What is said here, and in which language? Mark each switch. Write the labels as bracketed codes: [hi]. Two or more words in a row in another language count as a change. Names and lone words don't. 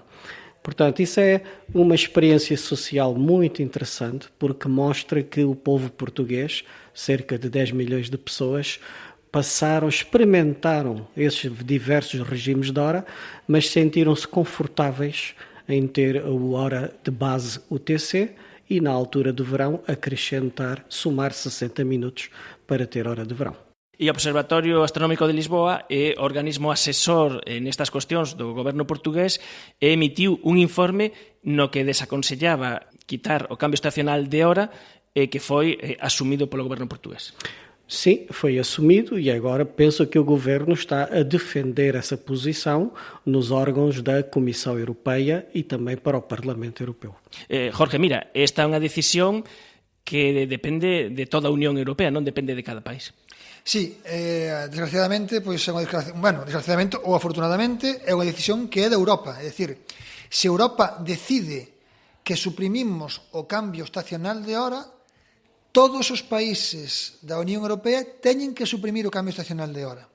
[pt] Portanto, isso é uma experiência social muito interessante, porque mostra que o povo português, cerca de 10 milhões de pessoas, experimentaram esses diversos regimes de hora, mas sentiram-se confortáveis em ter a hora de base UTC e, na altura do verão, somar 60 minutos para ter hora de verão. [gl] E o Observatorio Astronómico de Lisboa é o organismo asesor nestas cuestións do goberno portugués e emitiu un informe no que desaconsellaba quitar o cambio estacional de hora que foi asumido polo goberno portugués. [pt] Sim, foi assumido e agora penso que o governo está a defender essa posição nos órgãos da Comissão Europeia e também para o Parlamento Europeu. [gl] Jorge, mira, esta é unha decisión que depende de toda a Unión Europea, non depende de cada país. Sí, desgraciadamente, pois é unha desgraciadamente ou afortunadamente é unha decisión que é de Europa, é dicir, se Europa decide que suprimimos o cambio estacional de hora, todos os países da Unión Europea teñen que suprimir o cambio estacional de hora.